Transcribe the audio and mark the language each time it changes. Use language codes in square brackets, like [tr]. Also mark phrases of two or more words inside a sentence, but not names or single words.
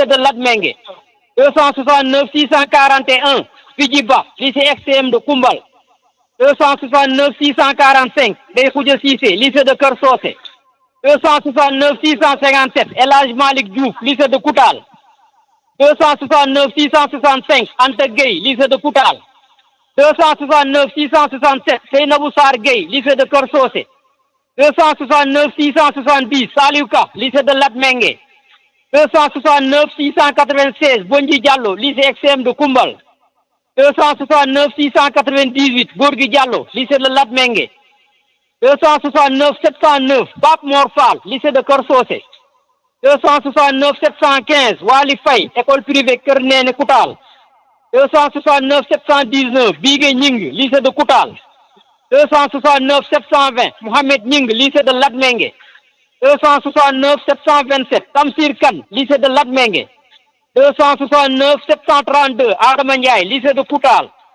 [fr] de Latmingué 269 641 Fidjiba lycée XCM de Koumbal 269 645 Ndeye Khoudia Cissé lycée de Keur Socé 269 657 El Hadj Malick Diouf lycée de Koutal 269 665 Anta Gueye lycée de Koutal 269 667 Seynabou Sarr Gueye lycée de Keur Socé 269 670 Saliou Ka lycée de Latmingué 269 696 Bondji Diallo lycée XCM de Koumbal 269 698 Gorgui Diallo lycée de Latmingué 269 709 Pape Mor Fall lycée de Keur Socé 269 715 Wali Faye école privée Keur Néné Koutal 269 719 Bigué Ning lycée de Koutal 269 720 Mohamed Ning lycée de Latmingué 269 727 Tamsir Kane lycée de Latmingué 269 732 Adama Ndiaye lycée de Koutal